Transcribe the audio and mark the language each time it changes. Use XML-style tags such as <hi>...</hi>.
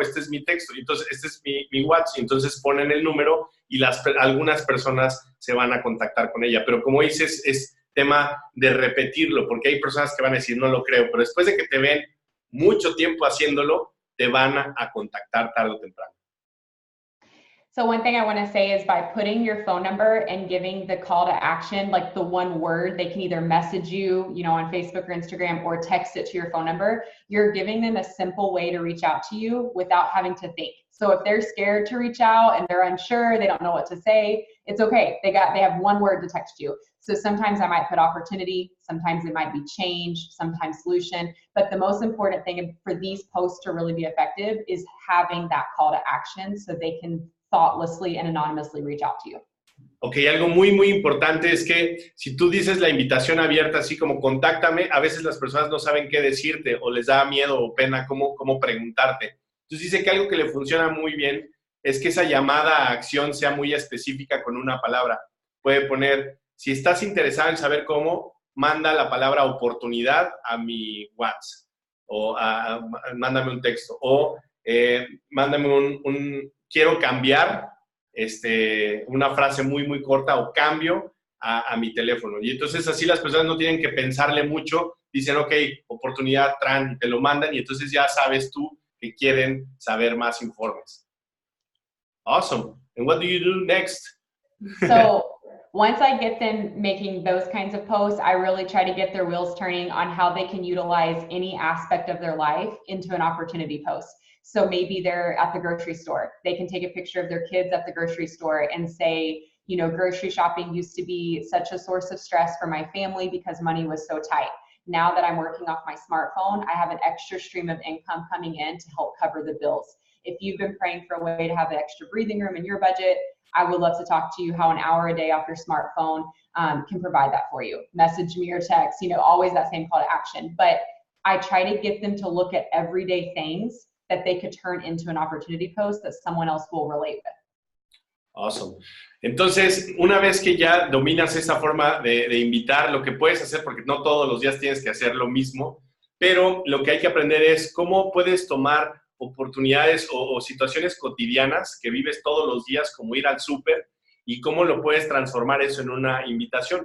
<es>Este es mi texto, entonces este es mi WhatsApp, y entonces ponen el número y algunas personas se van a contactar con ella. Pero como dices, es tema de repetirlo, porque hay personas que van a decir, no lo creo, pero después de que te ven mucho tiempo haciéndolo, te van a contactar tarde o temprano.</es> <en>So one thing I want to say is by putting your phone number and giving the call to action, like the one word, they can either message you, you know, on Facebook or Instagram or text it to your phone number. You're giving them a simple way to reach out to you without having to think. So if they're scared to reach out and they're unsure, they don't know what to say, it's okay. They have one word to text you. So sometimes I might put opportunity, sometimes it might be change, sometimes solution. But the most important thing for these posts to really be effective is having that call to action so they can thoughtlessly and anonymously reach out to you.</en> <es>Ok, algo muy, muy importante es que si tú dices la invitación abierta, así como contáctame, a veces las personas no saben qué decirte o les da miedo o pena cómo preguntarte. Entonces dice que algo que le funciona muy bien es que esa llamada a acción sea muy específica con una palabra. Puede poner, si estás interesado en saber cómo, manda la palabra oportunidad a mi WhatsApp o mándame un texto o mándame quiero cambiar una frase muy, muy corta o cambio a mi teléfono. Y entonces así las personas no tienen que pensarle mucho, dicen, ok, oportunidad, tran, y te lo mandan y entonces ya sabes tú que quieren saber más informes.</es> <en>Awesome. And what do you do next? So once I get them making those kinds of posts, I really try to get their wheels turning on how they can utilize any aspect of their life into an opportunity post. So maybe they're at the grocery store. They can take a picture of their kids at the grocery store and say, you know, grocery shopping used to be such a source of stress for my family because money was so tight. Now that I'm working off my smartphone, I have an extra stream of income coming in to help cover the bills. If you've been praying for a way to have an extra breathing room in your budget, I would love to talk to you how an hour a day off your smartphone can provide that for you. Message me or text, you know, always that same call to action. But I try to get them to look at everyday things that they could turn into an opportunity post that someone else will relate with. Awesome.</en> <es>Entonces, una vez que ya dominas esa forma de invitar, lo que puedes hacer, porque no todos los días tienes que hacer lo mismo, pero lo que hay que aprender es cómo puedes tomar oportunidades o situaciones cotidianas que vives todos los días, como ir al súper, y cómo lo puedes transformar eso en una invitación.</es>